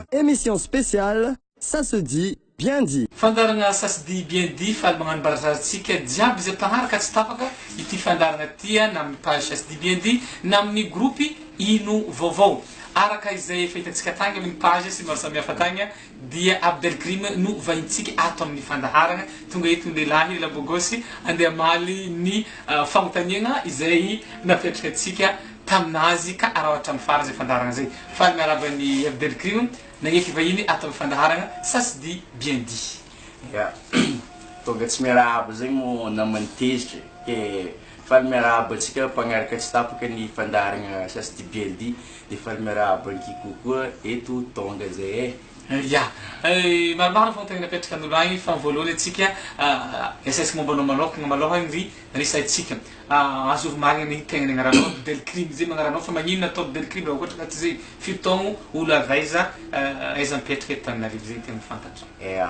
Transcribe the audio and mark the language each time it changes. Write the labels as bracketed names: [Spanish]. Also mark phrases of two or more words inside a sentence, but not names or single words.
[French] émission spéciale, ça se dit, bien dit. [Malagasy] Fandarana ça se dit bien dit, faly magnano barazarantsika jiaby zay mpagnaraka tsy tapaka ity fandarana tia na amin'ny page ça se dit bien dit na amin'ny groupy ino vaovao. Araka izay efa hitantsika tagny amin'ny page sy maro samihafa tagny dia Abdelkrim no vahintsika ato amin'ny fandaharana tonga eto ny lehilahy labogosy andeha amaly ny fagnontaniana izay napetraka antsika taminazy ka arahotra amin'ny fara zay fandaharana zay. Faly miaraba ny Abdelkrim nagneky vahiny ato amin'ny fandaharana ça se dit bien dit. Tonga tsy miarahaba zegny mo namany tezitra ke faly miarahaba antsika mpagnaraka tsy tapaka ny fandaharana ça se dit bien dit de faly miarahaba ankiko koa eto tonga zay maromaro fogna tegna napetraka an'olo agny fa voalohany antsika esesika mombanao manokagna malôha ry resantsika azovy marigna ny tegna agnaranao Abdelkrim zay magnaranao fa magnino natao Abdelkrim raha ohatra ka tsy zay fitogno olo avaiza aiza mipetraka eto Tananarivo zay tegna fantatra.